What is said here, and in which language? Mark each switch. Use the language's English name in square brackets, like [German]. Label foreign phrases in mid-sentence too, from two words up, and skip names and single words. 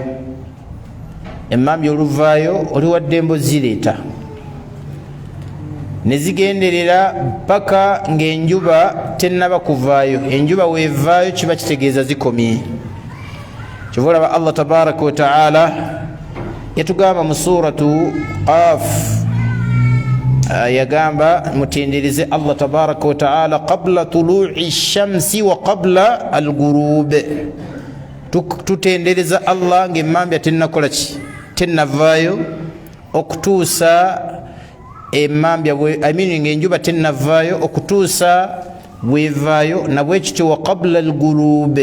[Ganda] Emmambya oluvaayo oli wadde embo zireeta ne zigenderera paka ng'enjuba tennaba kuvaayo. Enjuba weevaayo kiba kitegeeza zikomye. Kyova olaba Allah [Arabic] تبارك وتعالى [Ganda] yatugamba mu [Arabic] سورة ق [Ganda] yagamba mutendereze Allah [Arabic] تبارك وتعالى قبل طلوع الشمس وقبل الغروب. [Ganda] Tutendereza Allah ng'emmambya tennakola ki tennavaayo okutuusa emmambya ng'enjuba tennavaayo okutuusa bwevaayo na bwe kityo [Arabic] وقبل الغروب.